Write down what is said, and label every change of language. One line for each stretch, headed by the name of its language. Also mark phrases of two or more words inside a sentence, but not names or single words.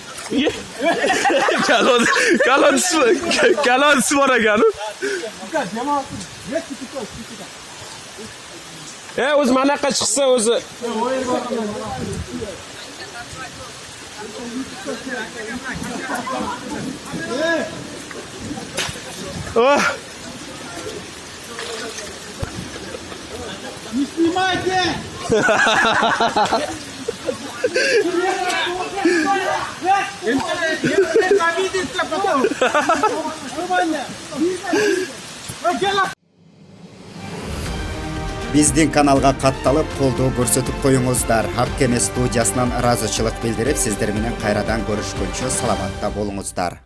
Uzbek: Kalonisi bor ekan. O'zi mana yoqqa chiqsa o'zi. Oh.
Russian: Не снимайте! Обидится потом! Нормально!
Kyrgyz: Биздин каналга катталып колдоо көрсөтүп коюңуздар. Ак Кеме студиясынан ыраазычылык билдирип, сиздер менен кайрадан көрүшкөнчө саламатта болуңуздар.